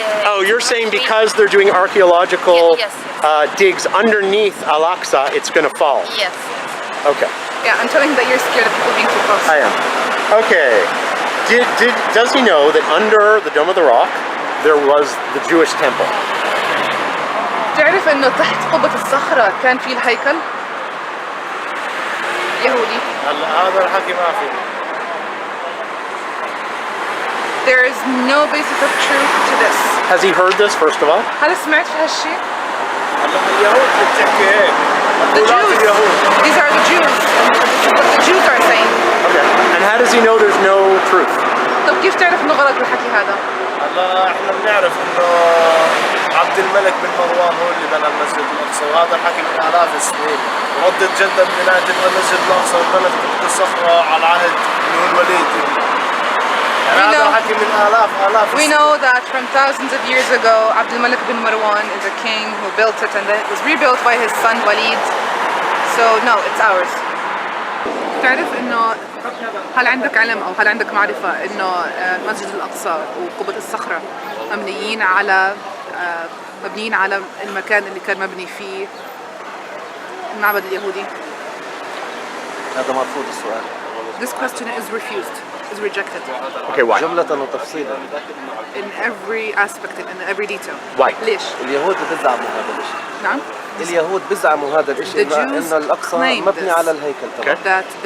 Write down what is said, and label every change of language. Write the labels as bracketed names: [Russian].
[English] Oh, you're saying because they're doing archaeological Yes. digs underneath Al-Aqsa, it's going to fall? Yes. Okay, Yeah, I'm telling that you're scared of people being too close. I am. Okay, does he know that under the Dome of the Rock, there was the Jewish temple? [Arabic] تعرف إنه تحت قبة الصخرة كان في الهيكل يهودي؟ هذا الحكي ما في. [English] There is no basis of truth to this. Has he heard this, first of all? [Arabic] هل سمعت في هالشيء؟ اليهود بتحكي هيك. [English] The Jews. These are the Jews. What the Jews are saying. Okay, and how does he know there's no truth? [Arabic] طب كيف تعرف إنه غلط بالحكي هذا؟ هلا احنا بنعرف انه عبد الملك بن مروان هو اللي بنى المسجد الاقصى، وهذا الحكي من الاف السنين، وردت جدد بنايه المسجد الاقصى وبنت قبة الصخره على عهد اللي هو الوليد. يعني هذا الحكي من الاف [English] We know that from thousands of years ago, Abdul Malik bin Marwan is a king who built it and then it was rebuilt by his son Walid. So no, it's ours. [Arabic] تعرف إنه هل عندك علم أو هل عندك معرفة إنه المسجد الأقصى وقبة الصخرة مبنيين على المكان اللي كان مبني فيه المعبد اليهودي؟ هذا مرفوض السؤال. [English] This question is refused, is rejected. Okay, why? [Arabic] جملة وتفصيلا. [English] In every aspect, in every detail. Why? [Arabic] ليش؟ اليهود بيزعموا هذا الشيء. نعم؟ اليهود بيزعموا هذا الشيء إنه الأقصى مبني على الهيكل تبعه.